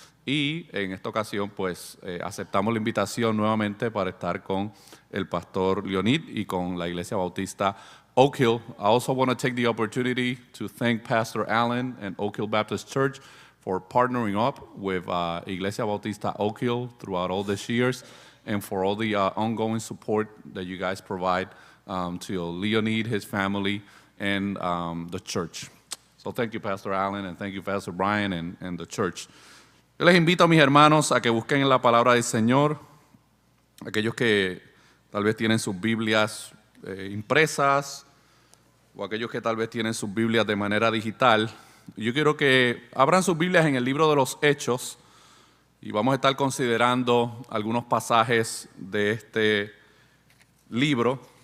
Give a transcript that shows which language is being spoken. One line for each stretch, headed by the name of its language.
Spanish: Y en esta ocasión, pues, aceptamos la invitación nuevamente para estar con el pastor Leonid y con la Iglesia Bautista Oak Hill.
English: I also want to take the opportunity to thank Pastor Allen and Oak Hill Baptist Church for partnering up with Iglesia Bautista Oak Hill throughout all these years and for all the ongoing support that you guys provide to Leonid, his family, and the church. So thank you, Pastor Allen, and thank you, Pastor Brian, and the church.
Spanish: Yo les invito a mis hermanos a que busquen en la palabra del Señor, aquellos que tal vez tienen sus Biblias impresas o aquellos que tal vez tienen sus Biblias de manera digital. Yo quiero que abran sus Biblias en el libro de los Hechos y vamos a estar considerando algunos pasajes de este libro.